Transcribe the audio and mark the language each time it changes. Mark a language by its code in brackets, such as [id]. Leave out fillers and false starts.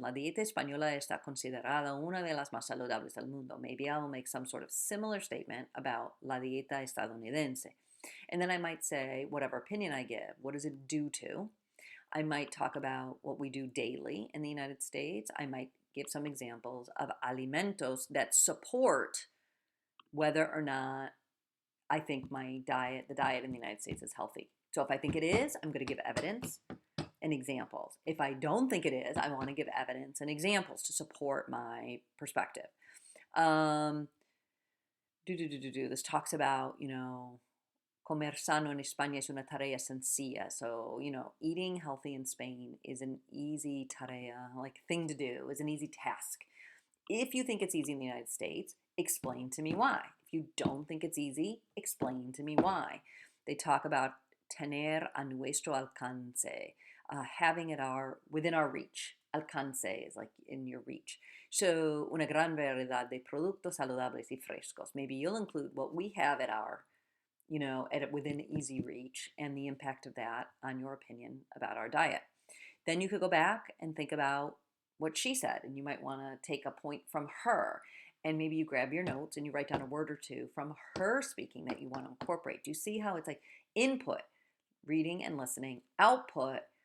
[es] La dieta española está considerada una de las más saludables del mundo. [en] Maybe I'll make some sort of similar statement about [es] la dieta estadounidense. [en] And then I might say whatever opinion I give, what does it do to? I might talk about what we do daily in the United States. I might give some examples of alimentos that support whether or not I think the diet in the United States is healthy. So if I think it is, I'm going to give evidence and examples. If I don't think it is, I want to give evidence and examples to support my perspective. This talks about, [es] comer sano en España es una tarea sencilla. [en] So, eating healthy in Spain is an easy tarea, thing to do, is an easy task. If you think it's easy in the United States, explain to me why. If you don't think it's easy, explain to me why. They talk about [es] tener a nuestro alcance. [en] having it within our reach. Alcance is like in your reach. [es] So, una gran variedad de productos saludables y frescos. [en] Maybe you'll include what we have at our, within easy reach and the impact of that on your opinion about our diet. Then you could go back and think about what she said, and you might want to take a point from her. And maybe you grab your notes and you write down a word or two from her speaking that you want to incorporate. Do you see how it's like input, reading and listening, output?